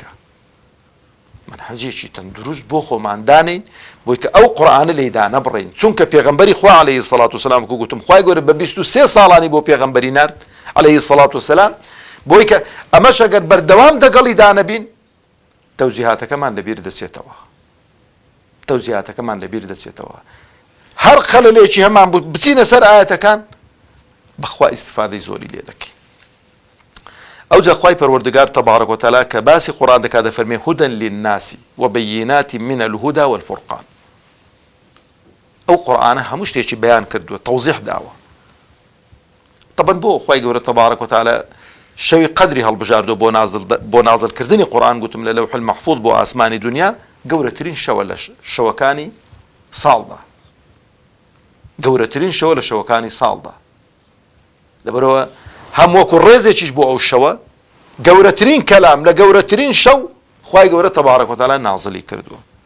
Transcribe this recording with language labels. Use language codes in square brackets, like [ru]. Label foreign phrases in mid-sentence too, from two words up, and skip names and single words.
[ckb] منهەجێکی تەندروست بۆ خۆمان دانین بۆی کە ئەو قورئانە لێیدا نەبڕین، چونکە پێغەمبەری خوا [ar] عەلەیهی سەڵات وسەلام [ckb] وەکو گوتم خوای گەورە بە 23 ساڵانی بۆ پێغەمبەری نارد [ar] عەلەیهی سەڵات وسەلام، [ckb] بۆی کە ئەمەش ئەگەر بەردەوام دەگەڵی دانەبین تەوجیهاتەکەمان لەبیر دەچێتەوە، تەوجیهاتەکەمان لەبیر دەچێتەوە، هەر خەلەلێکی هەمان بوو بچینە سەر ئاەتەکان بەخوا ئیستیفادەی زۆری لێ دەکەین. ئەوجا خوای پەروەردگار [ar] تەبارەک وتەعالا [ckb] کە باسی قورئان دەکات دەفەرمێ [ar] هودى للناس وبينات من الهدى والفرقان. [ckb] ئەو قورئانە هەموو شتێکی بەیان کردووە، تەوزیح داوە. طبعا بۆ خوای گەورە [ar] تەبارەک وتەعالا [ckb] شەوی قەدری هەڵبژاردووە بۆ نازڵکردنی قورئان، گوتم لە لەوح المەحفوظ بۆ ئاسمانی دنیا گەورەترین شەوە لە شەوەکانی ساڵدا، گەورەترین شەوە لە شەوەکانی ساڵدا، لەبەرەوە هەم وەکو ڕێزێکیش بۆ ئەو شەوە گەورەترین کەلام لە گەورەترین شەو خوای گەورە [ar] تەبارەک وتەعالا [ckb] نازڵی کردووە.